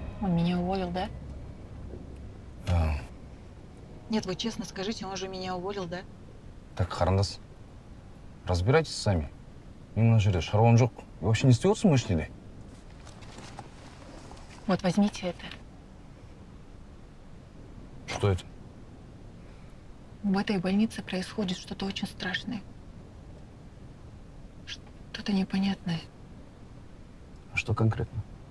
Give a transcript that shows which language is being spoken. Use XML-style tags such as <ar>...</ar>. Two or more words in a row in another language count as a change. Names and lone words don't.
<ru>Он меня уволил, да? Да. Нет, вы честно скажите, он же меня уволил, да? Так, Харандас, разбирайтесь сами.</ru> <kk>Мына жерде шаруан жоқ.</kk> <ru>Вы вообще не</ru> <kk>стюардсың ба ішінде?</kk> <ru>Вот возьмите это. Что это? В этой больнице происходит что-то очень страшное. Что-то непонятное. А что конкретно?</ru>